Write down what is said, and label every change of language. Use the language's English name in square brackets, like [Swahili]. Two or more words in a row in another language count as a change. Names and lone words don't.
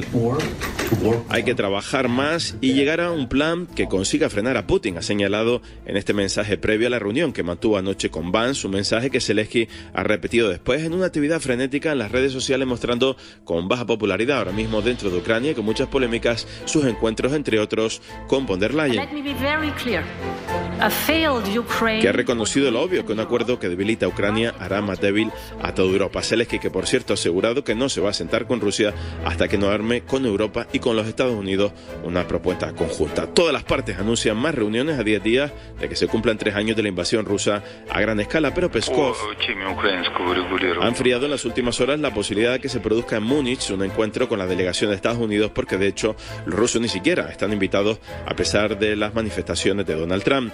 [Spanish] Hay que trabajar más y llegar a un plan que consiga frenar a Putin, ha señalado en este mensaje previo a la reunión que mantuvo anoche con Vance, un mensaje que Zelensky ha repetido después en una actividad frenética en las redes sociales, mostrando con baja popularidad ahora mismo dentro de Ucrania y con muchas polémicas sus encuentros, entre otros, con von der Leyen, que ha reconocido lo obvio, que un acuerdo que debilita a Ucrania hará más débil a toda Europa. Zelensky, que por cierto ha asegurado que no se va a sentar con Rusia hasta que no arme con Europa y con los Estados Unidos una propuesta conjunta. Todas las partes anuncian más reuniones a 10 días de que se cumplan 3 años de la invasión rusa a gran escala, pero Peskov ha enfriado en las últimas horas la posibilidad de que se produzca en Múnich un encuentro con la delegación de Estados Unidos, porque de hecho los rusos ni siquiera están invitados a pesar de las manifestaciones de Donald Trump.